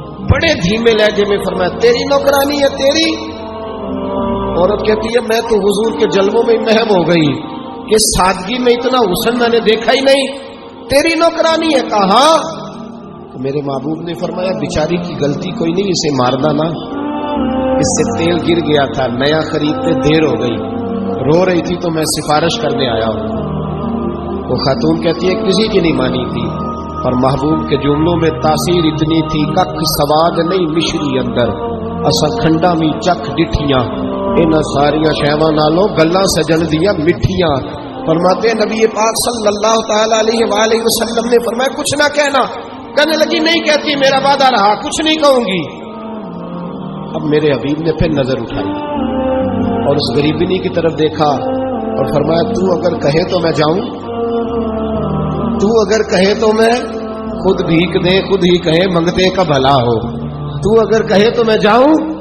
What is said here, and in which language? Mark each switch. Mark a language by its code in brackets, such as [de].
[ur] بڑے دھیمے لہجے میں فرمایا تیری نوکرانی ہے تیری. عورت کہتی ہے میں تو حضور کے جلووں میں محو ہو گئی کہ سادگی میں اتنا حسن میں نے دیکھا ہی نہیں. تیری نوکرانی ہے. کہا تو میرے محبوب نے فرمایا بیچاری کی غلطی کوئی نہیں، اسے مارنا نا، اس سے تیل گر گیا تھا، نیا خریدتے دیر ہو گئی، رو رہی تھی تو میں سفارش کرنے آیا ہوں. وہ خاتون کہتی ہے کسی کی نہیں مانی تھی. اور محبوب کے جملوں میں تاثیر اتنی تھی [pa] کک سواد نہیں مشری اندر اسا کھنڈا می چکھ ڈٹھیاں انہاں ساریاں شیواں نالوں گلاں سجن دیاں مٹھیاں. [ur] فرماتے نبی پاک صلی اللہ تعالی علیہ وآلہ وسلم نے فرمایا کچھ نہ کہنا. کہنے لگی نہیں کہتی، میرا وعدہ رہا کچھ نہیں کہوں گی. اب میرے حبیب نے پھر نظر اٹھائی اور اس غریبنی کی طرف دیکھا اور فرمایا تو اگر کہے تو میں جاؤں، تو اگر کہے تو میں خود بھیک دے خود ہی کہے منگتے کا بھلا ہو، تو اگر کہے تو میں جاؤں.